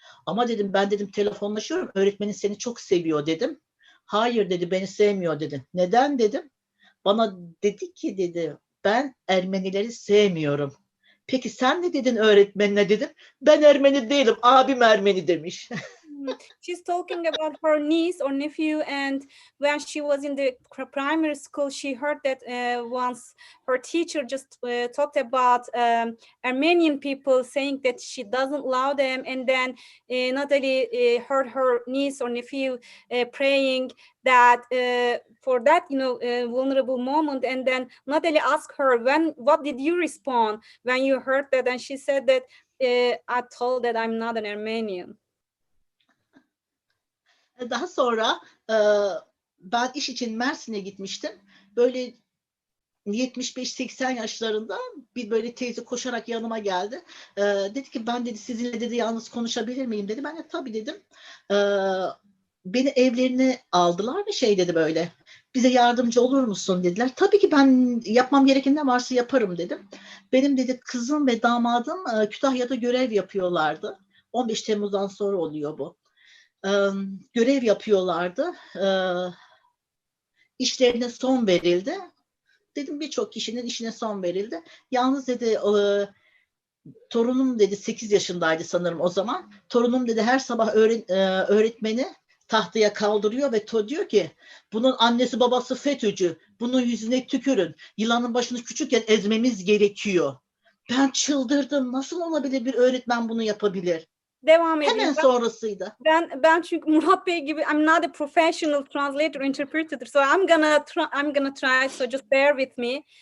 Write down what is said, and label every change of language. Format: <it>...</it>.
<tr>Ama dedim ben dedim telefonlaşıyorum. Öğretmenin seni çok seviyor dedim. Hayır dedi beni sevmiyor dedi. Neden dedim. Bana dedi ki dedi ben Ermenileri sevmiyorum. Peki sen ne dedin öğretmenine dedim. Ben Ermeni değilim abim Ermeni demiş.</tr> <en>She's talking about her niece or nephew, and when she was in the primary school, she heard that once her teacher just talked about Armenian people, saying that she doesn't love them, and then Natalie heard her niece or nephew praying that for that vulnerable moment, and then Natalie asked her, what did you respond when you heard that? And she said that I told that I'm not an Armenian.</en> <tr>Daha sonra ben iş için Mersin'e gitmiştim. Böyle 75-80 yaşlarında bir böyle teyze koşarak yanıma geldi. Dedi ki ben dedi sizinle dedi yalnız konuşabilir miyim dedi. Ben de tabii dedim. Beni evlerine aldılar ve şey dedi böyle. Bize yardımcı olur musun dediler. Tabii ki ben yapmam gereken ne varsa yaparım dedim. Benim dedi kızım ve damadım Kütahya'da görev yapıyorlardı. 15 Temmuz'dan sonra oluyor bu. Görev yapıyorlardı. İşlerine son verildi. Dedim birçok kişinin işine son verildi. Yalnız dedi torunum dedi 8 yaşındaydı sanırım o zaman. Torunum dedi her sabah öğretmeni tahtaya kaldırıyor ve diyor ki bunun annesi babası FETÖ'cü. Bunun yüzüne tükürün. Yılanın başını küçükken ezmemiz gerekiyor. Ben çıldırdım. Nasıl olabilir bir öğretmen bunu yapabilir? Devam edeyim. Hemen sonrasıydı. Ben çünkü Murat Bey gibi</tr> <en>I'm not a professional translator interpreter, so I'm gonna try, so just bear with me.</en>